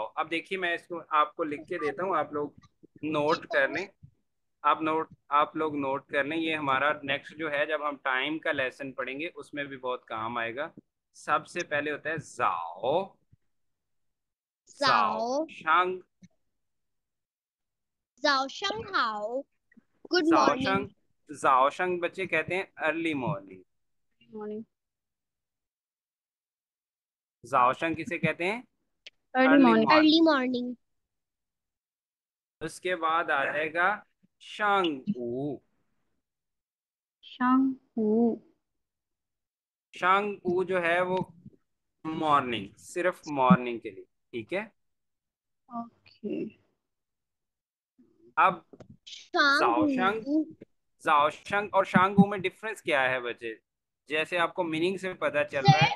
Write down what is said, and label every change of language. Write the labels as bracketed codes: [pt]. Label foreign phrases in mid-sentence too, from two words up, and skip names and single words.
[hi] अब देखिए, मैं इसको आपको लिख के देता हूँ, आप लोग नोट कर लें। आप लोग नोट कर लें, ये हमारा नेक्स्ट जो है, जब हम टाइम का लेसन पढ़ेंगे उसमें भी बहुत काम आएगा। सबसे पहले होता है जाओ। जाओ [zh] 早 शंग। 早上好 गुड जाओ [en] मॉर्निंग। [zh] शंग। 早上 [hi] बच्चे कहते हैं [en] early morning. मॉर्निंग [zh] 早上 [hi] किसे कहते हैं? [en] अर्ली अर्ली मॉर्निंग अर्ली मॉर्निंग। मॉर्निंग। [hi] उसके बाद आ जाएगा [zh] 上午. 上午上午 [hi] जो है वो मॉर्निंग, सिर्फ मॉर्निंग के लिए, ठीक है। [en] ओके [hi] अब [zh] शांगू [hi] जाओशंग, जाओशंग और शांगू में डिफरेंस क्या है बच्चे? जैसे आपको मीनिंग से पता चल रहा है,